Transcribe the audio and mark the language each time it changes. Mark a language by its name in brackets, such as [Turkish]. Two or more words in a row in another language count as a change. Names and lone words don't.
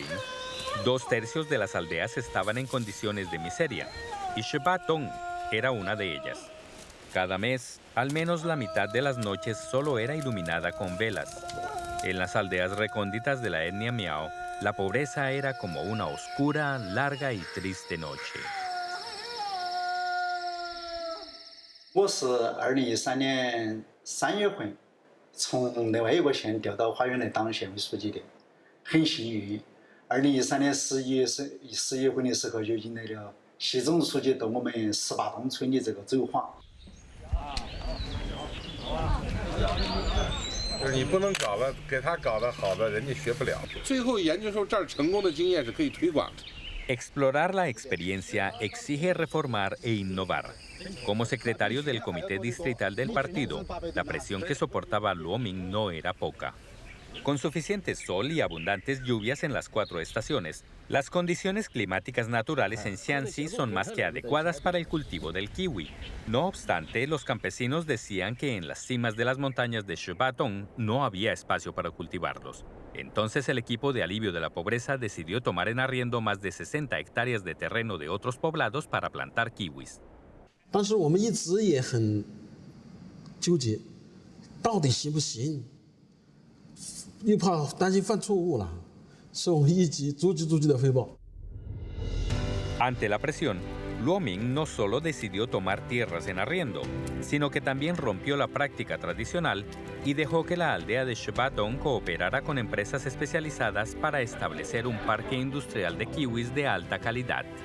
[Spanish] 2/3 de las aldeas estaban en condiciones de miseria y Shibatong era una de ellas. Cada mes, al menos la mitad de las noches solo era iluminada con velas. En las aldeas recónditas de la etnia Miao, la pobreza era como una oscura, larga y triste noche. [Chinese] 我是2013年3月份从另外一个县调到花园来当县委书记的，很幸运。2013年11月份的时候，就迎来了习总书记到我们18洞村的这个走访。就是你不能搞得给他搞得好的，人家学不了。最后研究出这儿成功的经验是可以推广的。 [Spanish] Explorar la experiencia exige reformar e innovar. Como secretario del Comité Distrital del partido, la presión que soportaba Luo Ming no era poca. Con suficiente sol y abundantes lluvias en las 4 estaciones, las condiciones climáticas naturales en Xianxi son más que adecuadas para el cultivo del kiwi. No obstante, los campesinos decían que en las cimas de las montañas de Shibatong no había espacio para cultivarlos. Entonces el equipo de alivio de la pobreza decidió tomar en arriendo más de 60 hectáreas de terreno de otros poblados para plantar kiwis. [Chinese] 当时我们一直也很纠结，到底行不行？又怕担心犯错误了，所以我们一级逐级的汇报。 [Spanish] Ante la presión, Luo Ming no solo decidió tomar tierras en arriendo, sino que también rompió la práctica tradicional y dejó que la aldea de Shibatong cooperara con empresas especializadas para establecer un parque industrial de kiwis de alta calidad.